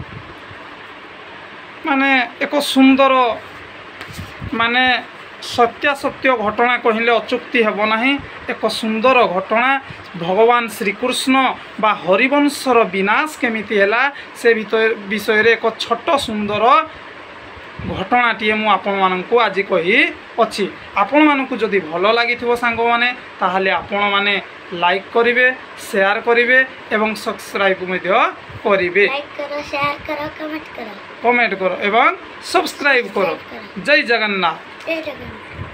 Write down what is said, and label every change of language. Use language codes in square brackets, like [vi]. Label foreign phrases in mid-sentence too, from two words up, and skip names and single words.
[or] ମାନେ ଏକ ସୁନ୍ଦର ମାନେ ସତ୍ୟାସତ୍ୟ ଘଟଣା କହିଲେ ଅଚୁକ୍ତି ହେବ ନାହିଁ ଏକ ସୁନ୍ଦର ଘଟଣା ଭଗବାନ ଶ୍ରୀକୃଷ୍ଣ ବା ହରିବଂଶର ବିନାଶ କେମିତି ହେଲା ସେ ବିଷୟରେ ଏକ ଛୋଟ ସୁନ୍ଦର ଘଟଣାଟିଏ ମୁଁ ଆପଣମାନଙ୍କୁ ଆଜି କହିଅଛି ଆପଣମାନଙ୍କୁ ଯଦି ଭଲ ଲାଗିଥିବ ସାଙ୍ଗମାନେ ତାହେଲେ ଆପଣମାନେ ଲାଇକ୍ କରିବେ ସେୟାର କରିବେ ଏବଂ ସବସ୍କ୍ରାଇବ୍ ମଧ୍ୟ କରିବେ [hi] लाइक करो शेयर करो कमेंट करो कमेंट करो एवं सब्सक्राइब करो जय जगन्नाथ जय जगन्नाथ।